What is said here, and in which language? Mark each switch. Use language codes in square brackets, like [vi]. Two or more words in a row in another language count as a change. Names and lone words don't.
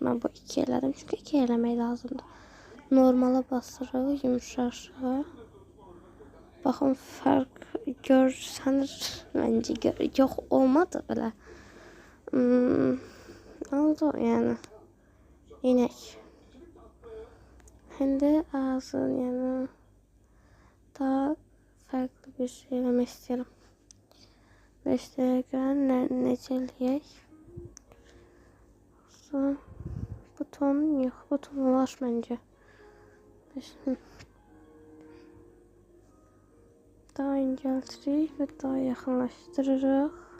[az] Ben bu 2 elədim çünkü 2 eləmək lazımdır. Normala basırıq, yumuşaşıq. Baxın fərq görsənir məncə. Yox olmadı belə. Oldu yəni. İnək. Şimdi ağzın yani daha farklı bir şey eləmək istəyirəm. 5 dəqiqə necəliyək? Buton yox, buton olar məncə. Daha incəltirik və daha yaxınlaşdırırıq.